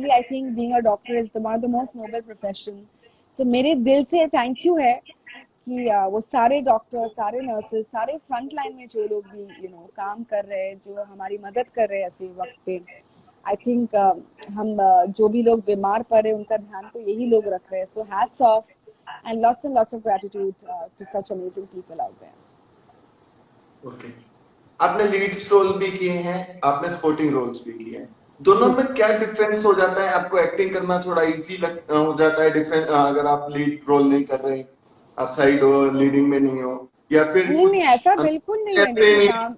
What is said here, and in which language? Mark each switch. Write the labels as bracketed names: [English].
[Hindi] इसीलिए [English] I think being a doctor is one of the most noble profession. [Hindi] मेरे दिल से थैंक यू है कि वो सारे डॉक्टर, सारे नर्सेस, सारे फ्रंट लाइन में जो लोग भी [English] you know [Hindi] काम कर रहे हैं, जो हमारी मदद कर रहे हैं ऐसे वक्त पे. [English] I think [Hindi] हम जो भी लोग बीमार पड़े उनका ध्यान तो यही लोग रख रहे हैं. [English] Hats off and lots of gratitude to such amazing people out there. [Hindi] Okay. आपने लीड रोल भी किए हैं, आपने सपोर्टिंग रोल्स भी किए हैं. दोनों में क्या डिफरेंस हो जाता है? आपको एक्टिंग करना थोड़ा इजी हो जाता है डिफरेंस, अगर आप लीड रोल नहीं कर रहे, आप साइड हो, लीडिंग में नहीं हो, या फिर नहीं नहीं, कुछ ऐसा बिल्कुल नहीं है। देखिए,